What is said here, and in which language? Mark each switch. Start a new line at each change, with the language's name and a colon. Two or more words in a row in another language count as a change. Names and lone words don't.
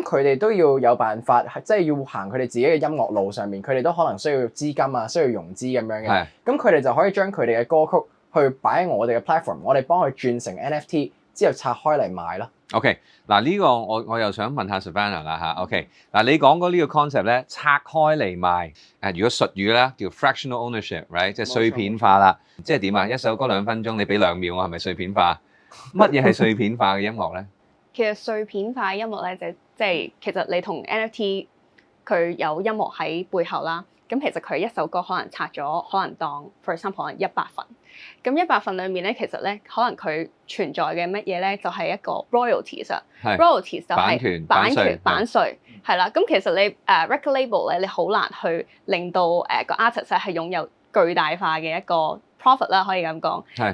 Cantonese: 佢哋都要有辦法，即係要行佢哋自己嘅音樂路上面，佢哋都可能需要資金啊，需要融資咁樣嘅。係。咁佢哋就可以將佢哋嘅歌曲去擺喺我哋嘅 platform， 我哋幫佢轉成 NFT 之後拆開嚟賣咯。 OK， 嗱呢個我又想問下 Savannah 啦嚇。OK， 嗱你講過呢個 concept 咧，拆開嚟賣，如果術語咧叫
English: fractional ownership，
Cantonese: right，即係碎片化啦。即係點啊？一首歌2分鐘，你俾2秒我係咪碎片化？乜嘢係碎片化嘅音樂咧？其實碎片化音樂咧，即係其實你同 NFT 佢有音樂喺背後啦。咁其實佢一首歌可能拆咗，可能當
English: for example
Cantonese: 可能100份。咁100份裡面咧，其實咧可能佢存在嘅乜嘢咧，就係一個 royalties 啊。royalties 就係版稅係啦。咁其實你
English: record label
Cantonese: 咧，你好難去令到個 artist 係擁有巨大化嘅一個 profit 啦，可以咁講。係。